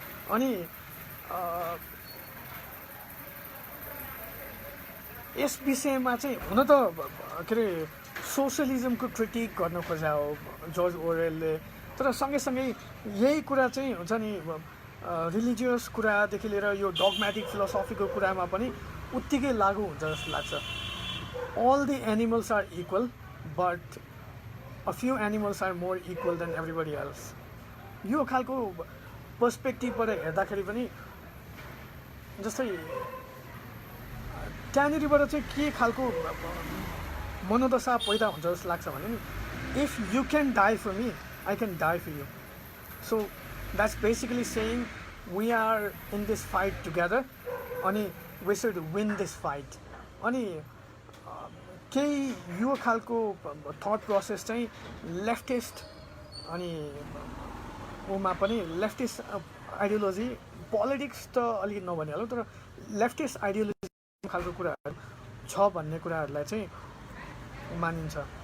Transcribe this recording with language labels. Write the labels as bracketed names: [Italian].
[Nepali] अनि यस विषयमा चाहिँ हुन त के अरे सोसलिजमको क्रिटिक गर्न खोजा हो जर्ज ओरेलले, तर सँगैसँगै यही कुरा चाहिँ हुन्छ नि रिलिजियस कुरादेखि लिएर यो डगमेटिक फिलोसफीको कुरामा पनि उत्तिकै लागु हुन्छ जस्तो लाग्छ। [English] All the animals are equal but a few animals are more equal than everybody else. [Nepali] यो खालको पर्सपेक्टिभबाट हेर्दाखेरि पनि जस्तै त्यहाँनिरबाट चाहिँ के खालको मनोदशा पैदा हुन्छ जस्तो लाग्छ भने नि [English] If you can die for me I can die for you. So that's basically saying we are in this fight together अनि we should win this fight. [Nepali] अनि केही यो खालको थट प्रोसेस चाहिँ लेफ्टिस्ट अनि उमा पनि लेफ्टिस्ट आइडियोलोजी पोलिटिक्स त अलिकति नभनिहालौँ तर लेफ्टिस्ट आइडियोलोजी खालको कुराहरू छ भन्ने कुराहरूलाई चाहिँ मानिन्छ।